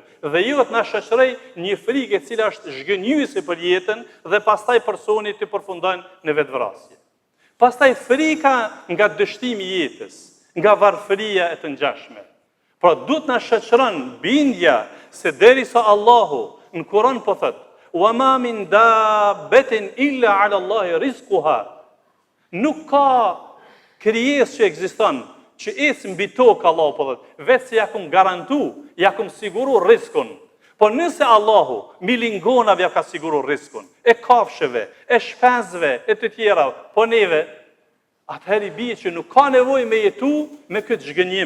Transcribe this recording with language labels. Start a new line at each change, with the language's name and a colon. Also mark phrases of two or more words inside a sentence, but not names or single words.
Albanian: Dhe jo të na shoqëroj një frikë e cila është zhgënjyese për jetën dhe pastaj personi të përfundon në vetvrasje. Pastaj frika nga dështimi i jetës, nga varfëria e të ngjashme. Pra duhet na shoqëron bindja se derisa Allahu në Kur'an po thot:
Arabic: "وما من دابة إلا على الله رزقها."
Albanian: Nuk ka krijesë që ekziston që ecë mbi tokë, Allahu po thot, vetë se ja kum garantu, ja kum siguru rizkun. Po nëse Allahu milingonave ja ka siguru rizkun, e kafshëve, e shpenzëve, e të tjera, po neve, atëherë i bie që nuk ka nevojë me jetu me këtë zhgënjim.